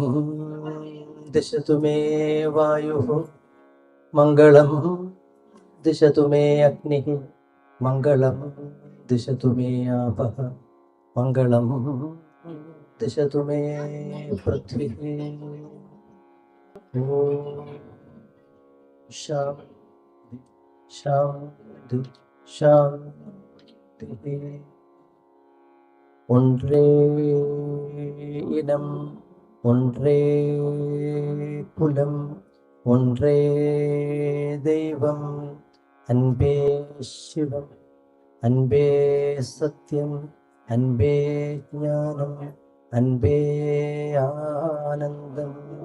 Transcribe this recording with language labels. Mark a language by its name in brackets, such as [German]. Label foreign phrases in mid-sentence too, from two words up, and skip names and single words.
[Sanskrit] ദിശതു മേ വായുഃ, മംഗളം ദിശതു മേ അഗ്നിഃ, മംഗളം ദിശതു മേ ആപഃ, മംഗളം ദിശതു മേ പൃഥ്വി. ഓം ശാന്തി ശാന്തി ശാന്തി. [Tamil] ஒன்றே இனம், ஒன்றே குலம், ஒன்றே தெய்வம், அன்பே சிவம், அன்பே சத்தியம், அன்பே ஞானம், அன்பே ஆனந்தம்.